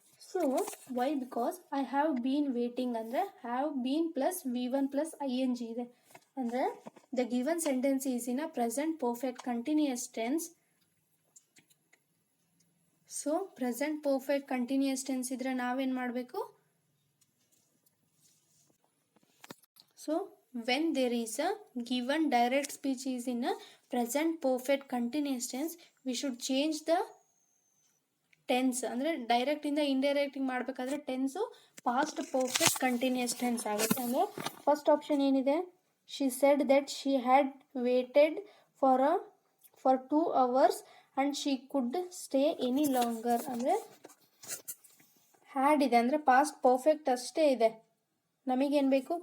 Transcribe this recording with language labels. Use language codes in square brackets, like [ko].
[en] So why, because I have been waiting ಅಂದರೆ have been plus V1 plus ING ಇದೆ. ಅಂದರೆ the given sentence is in a present perfect continuous tense. [kn] So present perfect continuous tense ಇದ್ರೆ ನಾವೇನು ಮಾಡಬೇಕು? [en] So when there is a given direct speech is in a present perfect continuous tense, we should change the tense. [kn] ಅಂದರೆ direct ಇಂದ indirect ಮಾಡಬೇಕಾದ್ರೆ tens past perfect continuous tense ಆಗುತ್ತೆ. ಅಂದರೆ first option ಏನಿದೆ, [en] She said that she had waited for 2 hours and she could stay any longer. [kn] ಅಂದರೆ had ಇದೆ ಅಂದರೆ past perfect ಅಷ್ಟೇ ಇದೆ, ನಮಗೇನು ಬೇಕು?